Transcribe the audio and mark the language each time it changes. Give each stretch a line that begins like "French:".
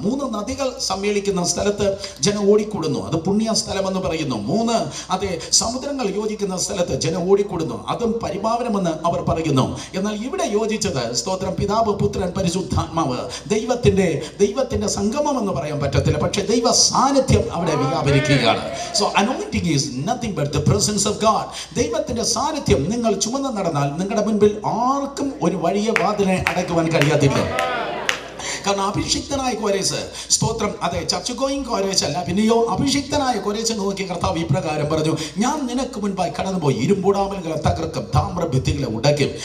Malayalam: 3 നദികൾ സമ്മേളിക്കുന്ന സ്ഥലത്ത് ജനം ഓടിക്കൂടുന്നു. അത് പുണ്യ സ്ഥലമെന്ന് പറയുന്നു. 3 അതെ സമുദ്രങ്ങൾ യോജിക്കുന്ന സ്ഥലത്ത് ജനം ഓടിക്കൂടുന്നു. അതും പരിപാവനമെന്ന് അവർ പറയുന്നു. എന്നാൽ ഇവിടെ യോജിച്ചത് സ്തോത്രം പിതാവ്, പുത്രൻ, പരിശുദ്ധാത്മാവ്, ദൈവത്തിന്റെ സംഗമം എന്ന് പറയാൻ പറ്റത്തില്ല, പക്ഷെ ദൈവ സാന്നിധ്യം അവിടെ വ്യാപരിക്കുകയാണ്.
English: So anointing is nothing but the presence of God.
Malayalam: ദൈവത്തിന്റെ സാന്നിധ്യം നിങ്ങൾ ചുമന്ന് നടന്നാൽ നിങ്ങളുടെ മുൻപിൽ ആർക്കും ഒരു വലിയ വാതിലിനെ അടയ്ക്കുവാൻ കഴിയാത്തില്ല. കാരണം അഭിഷിക്തനായ കോരേസ് സ്തോത്രം അതെ ചർച്ച് ഗോയിങ് കോരേസ് അല്ല, പിന്നെയോ അഭിഷിക്തനായ കോരേസ് നോക്കി കർത്താവ് ഇപ്രകാരം പറഞ്ഞു, ഞാൻ നിനക്ക് മുൻപായി കടന്നുപോയി ഇരുമ്പൂടാമലുകളെ തകർക്കും, താമ്രഭിത്തികളെ ഉടയ്ക്കും.